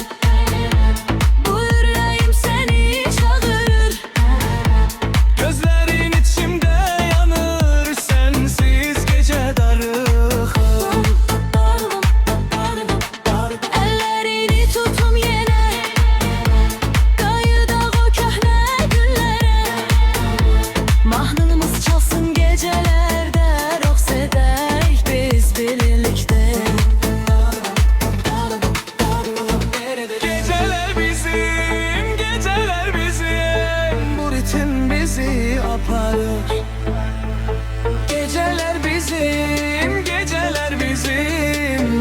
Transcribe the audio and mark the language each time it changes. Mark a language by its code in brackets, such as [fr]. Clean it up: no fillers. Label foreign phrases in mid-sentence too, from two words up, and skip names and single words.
[tr] Bu yüreğim seni çağırır. gözlerin içimde yanır. Sensiz gece darık. Ellerini tutum yine, [az] qayıdaq o köhnə günlərə. Mahnımız çalsın gecelərdə, rəqs edək biz birlikdə. [tr] Geceler bizim, geceler bizim. [az] Bu ritim bizi aparır. [tr] Geceler bizim, geceler bizim.